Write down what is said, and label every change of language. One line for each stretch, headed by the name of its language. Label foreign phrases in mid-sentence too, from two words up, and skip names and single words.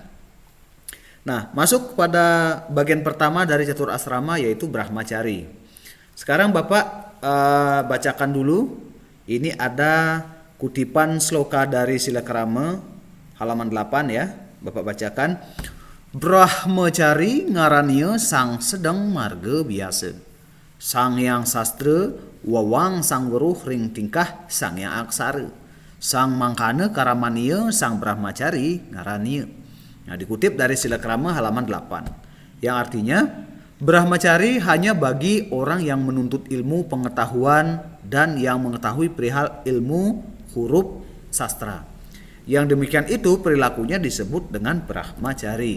Indonesian: Nah, masuk pada bagian pertama dari catur asrama, yaitu Brahmacari. Sekarang Bapak bacakan dulu. Ini ada kutipan sloka dari Silakrama halaman 8, ya. Bapak bacakan.
Kawi: Brahmacari ngarannya sang sedang marga biasa. Sang yang sastra wawang sang weruh ring tingkah sang yang aksara. Sang mangkana karamania sang brahmacari ngarannya.
Indonesian: Nah, dikutip dari Silakrama halaman 8, yang artinya Brahmacari hanya bagi orang yang menuntut ilmu pengetahuan dan yang mengetahui perihal ilmu huruf sastra. Yang demikian itu perilakunya disebut dengan Brahmacari.